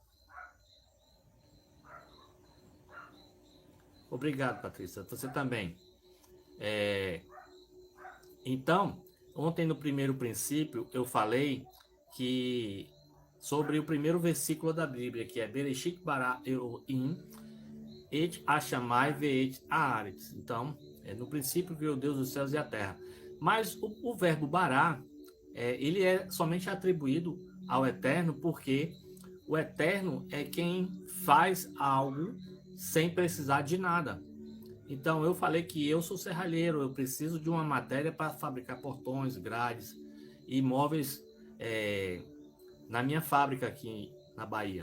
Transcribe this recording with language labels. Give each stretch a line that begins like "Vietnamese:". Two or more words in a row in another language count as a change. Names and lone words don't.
Portuguese: Obrigado, Patrícia. Você também. Então, ontem no primeiro princípio, eu falei que sobre o primeiro versículo da Bíblia, que é
Hebrew: בראשית ברא אלהים את השמים ואת הארץ.
Portuguese: Então, no princípio criou Deus os céus e a terra. Mas o verbo bará, ele é somente atribuído ao Eterno, porque o Eterno é quem faz algo sem precisar de nada. Então, eu falei que eu sou serralheiro, eu preciso de uma matéria para fabricar portões, grades e móveis na minha fábrica aqui na Bahia.